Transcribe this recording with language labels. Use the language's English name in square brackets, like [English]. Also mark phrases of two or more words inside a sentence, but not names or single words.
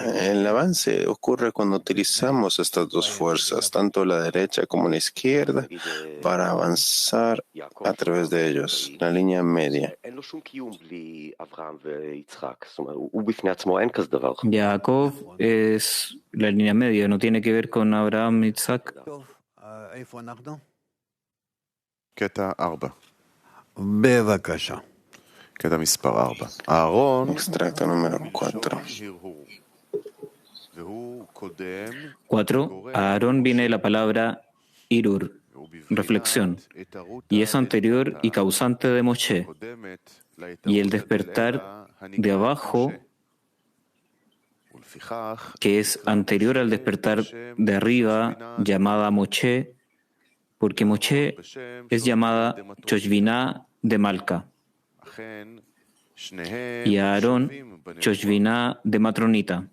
[Spanish] El avance ocurre cuando utilizamos estas dos fuerzas, tanto la derecha como la izquierda, para avanzar a través de ellos, la línea media. Jacob es la línea media, no tiene que ver con Abraham y Isaac. [Hebrew] קטע 4. בבקשה. קטע מספר 4. אהרון [Spanish] Extracto número 4. 4. A Aarón viene la palabra irur, reflexión, y es anterior y causante de Moshe, y el despertar de abajo, que es anterior al despertar de arriba, llamada Moshe, porque Moshe es llamada [Aramaic] שושבינא דמלכא, [Spanish] y Aarón, [Aramaic] שושבינא דמטרוניתא.